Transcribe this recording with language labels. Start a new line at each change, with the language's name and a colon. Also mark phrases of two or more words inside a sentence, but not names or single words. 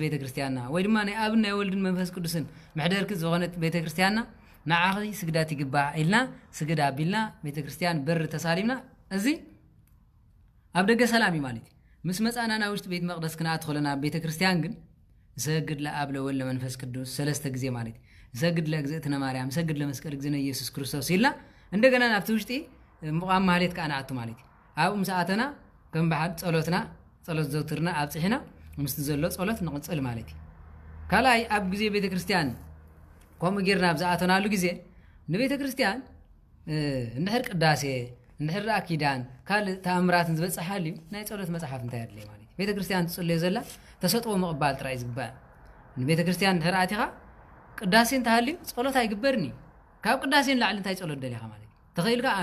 Tigrinya: ቤተ ክርስቲያንና ወይ ድማ ናይ አብን ናይ ወልድን መንፈስ ቅዱስን ምሕደርክ ዝኾነት ቤተ ክርስቲያንና ንዓኺ ስግዳት ይግባእ ኢልና ስግዳ ቢልና ቤተ ክርስቲያን በር ተሳሊምና እዚ ኣብ ደገ ሰላም ማለት ምስ መጻናና ውሽጥ ቤት መቅደስ ክንኣት ኸለና ቤተ ክርስቲያን ግን
Geez: ሰግድ ለአብ ለወልድ ለመንፈስ ቅዱስ
Tigrinya: ሰለስተ ጊዜ ማለት
Geez: ሰግድ ለእግዝእትነ ማርያም ሰግድ ለመስቀል እግዚእነ ኢየሱስ
Tigrinya: ክርስቶስ ይልና እንደገና ናብቲ ውሽጢ ሙቃም ማህሌት ካናአቱ ማለት ኣብኡም ሰዓተና ከም በሓድ ጸሎትና ጸሎት ዘውትርና ኣብጽሕና ምስቲ ዘሎ ጸሎት ንቕጽል ማለት ካልኣይ ኣብ ጊዜ ቤተ ክርስቲያን ከምኡ ጌርና ብዝኣተናሉ ጊዜ ንቤተ ክርስቲያን እንድሕር ቅዳሴ እንድሕር ኪዳን ካልእ ተኣምራትን ዝበፅሓልዩ ናይ ጸሎት መጽሓፍ እንታይ ኣድለይ ማለት ቤተ ክርስቲያን ትጽልዮ ዘላ ተሰጥኦ ምቕባል ጥራይ ዝግባእ ንቤተ ክርስቲያን እንድሕር ኣቲኻ ቅዳሴ እንተሃልዩ ጸሎት ኣይግበርኒ ካብ ቅዳሴ ንላዕሊ እንታይ ጸሎት ደሊኻ ማለት ተኸኢልካ